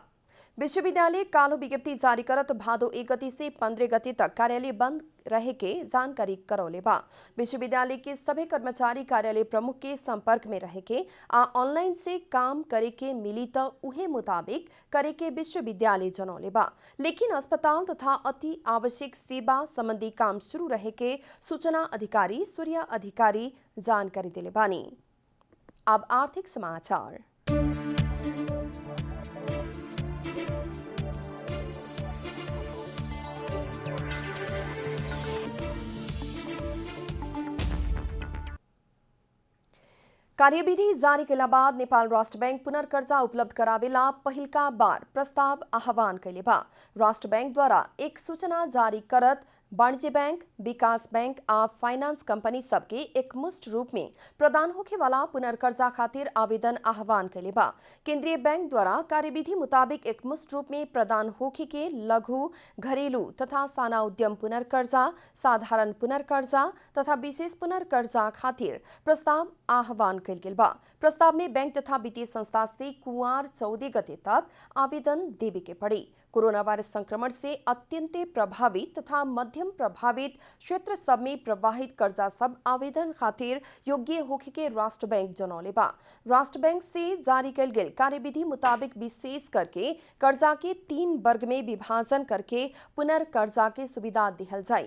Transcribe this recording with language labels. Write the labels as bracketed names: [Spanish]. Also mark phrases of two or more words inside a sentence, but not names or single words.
[Bhojpuri] विश्वविद्यालय कालो विज्ञप्ति जारी करत भादो 1 गति से 15 गति तक कार्यालय बंद रहे के जानकारी करौले बा। विश्वविद्यालय के सभी कर्मचारी कार्यालय प्रमुख के संपर्क में रहे के आ ऑनलाइन से काम करे के मिली तो उहे मुताबिक करे के विश्वविद्यालय जनौले बा। लेकिन अस्पताल तथा अति आवश्यक सेवा संबंधी काम शुरू रहे के सूचना अधिकारी सूर्य अधिकारी जानकारी दिले बानी। अब आर्थिक समाचार। कार्यविधि जारी कैला बाद नेपाल राष्ट्र बैंक पुनर्कर्जा उपलब्ध करावेला पहिलका बार प्रस्ताव आह्वान कैले बा। राष्ट्र बैंक द्वारा एक सूचना जारी करत वाणिज्य बैंक, विकास बैंक आ फाइनेंस कंपनी सबके एकमुष्ट रूप में प्रदान होखे वाला पुनर्कर्जा खातिर आवेदन आह्वान कैले बा। केंद्रीय बैंक द्वारा कार्यविधि मुताबिक एकमुष्ट रूप में प्रदान होखे के लघु, घरेलू तथा साना उद्यम पुनर्कर्जा, साधारण पुनर्कर्जा तथा विशेष पुनर्कर्जा खातिर प्रस्ताव आह्वान कैल गेल बा। प्रस्ताव में बैंक तथा वित्तीय संस्था से कुंवार 14 गते तक आवेदन देवे के पड़ी। कोरोना वायरस संक्रमण से अत्यंत प्रभावित तथा मध्यम प्रभावित क्षेत्र सब में प्रवाहित कर्जा सब आवेदन खातिर योग्य होखे के राष्ट्र बैंक जनौले बा। राष्ट्र बैंक से जारी कल गेल कार्यविधि मुताबिक विशेष करके कर्जा के 3 वर्ग में विभाजन करके पुनर्कर्जा के सुविधा दिहल जाए।